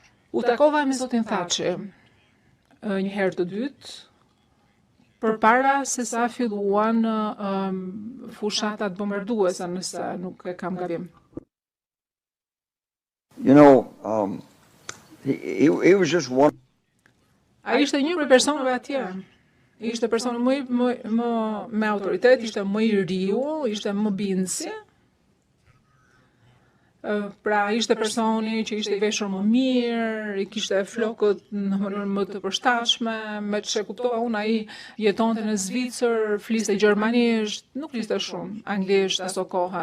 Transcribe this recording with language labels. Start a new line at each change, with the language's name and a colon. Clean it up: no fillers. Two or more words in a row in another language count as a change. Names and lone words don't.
Albanian: U takova me zotin Thaçi një herë të dytë, përpara se sa filluan fushatat bombarduese, nëse nuk e kam gabim.
English: You know, he was just one.
Albanian: Ai ishte një prej personave atje. Ishte personi me autoritet, ishte më i riu, ishte më bindësi. Pra ishte personi që ishte i veshur më mirë, i kishte flokët në mënyrë më të përshtatshme, me çe kuptova unë ai jetonte në Zvicër, fliste gjermanisht, nuk fliste shumë anglisht aso kohë.